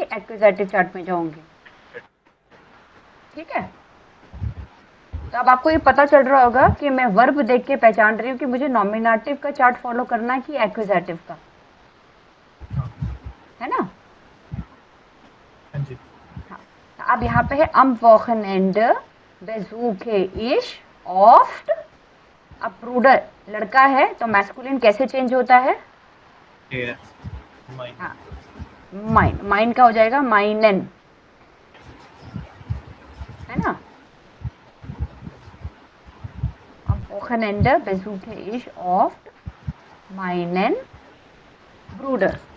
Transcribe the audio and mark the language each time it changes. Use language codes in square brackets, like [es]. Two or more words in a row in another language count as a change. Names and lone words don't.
[en] accusative chart [hi] में जाऊंगी, ठीक है। तो अब आपको ये पता चल रहा होगा कि मैं वर्ब देख के पहचान रही हूँ कि मुझे नॉमिनेटिव का [en] chart follow [hi] करना है कि एक्विजेटिव का, है ना। हाँ, तो अब यहाँ पे है [de] am Wochenende besuche ich oft। [hi] अब ब्रूडर लड़का है तो मैस्कुलिन कैसे चेंज होता है? हाँ, माइन, माइन का हो जाएगा माइनन, है ना। [de] am Wochenende besuche ich oft meinen Bruder।